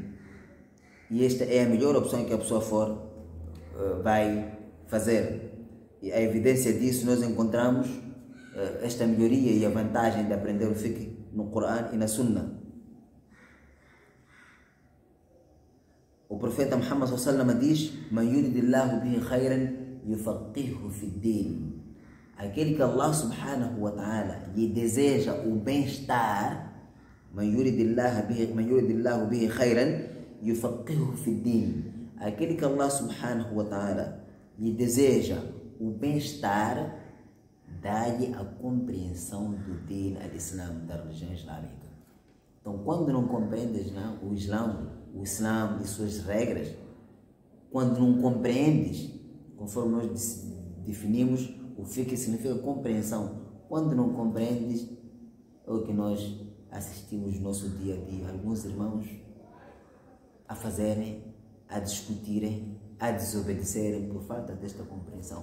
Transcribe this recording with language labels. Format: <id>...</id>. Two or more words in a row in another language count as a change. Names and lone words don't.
<pt>E esta é a melhor opção que a pessoa vai fazer. E a evidência disso nós encontramos esta melhoria e a vantagem de aprender o fiqh no Corão e na Sunna. O profeta Muhammad</pt> <ar>صلى الله عليه وسلم</ar> <pt>diz:</pt> <ar>"من يرد الله به خيرا يفقهه في الدين."</ar> <pt>Aquele que Allah</pt> <ar>سبحانه وتعالى</ar> <pt>lhe deseja o bem-estar,</pt> <ar>من يرد الله به خيرا, يفقهه في الدين.</ar> <pt>Aquele que Allah</pt> <ar>سبحانه وتعالى</ar> <pt>lhe deseja o bem-estar, dá-lhe a compreensão do</pt> <ar>دين الإسلام,</ar> <pt>da religião islâmica. Então, quando não compreendes o Islã e suas regras, quando não compreendes, conforme nós definimos, o fiqh significa compreensão. Quando não compreendes, é o que nós assistimos no nosso dia a dia, alguns irmãos a fazerem, a discutirem, a desobedecerem por falta desta compreensão.</pt>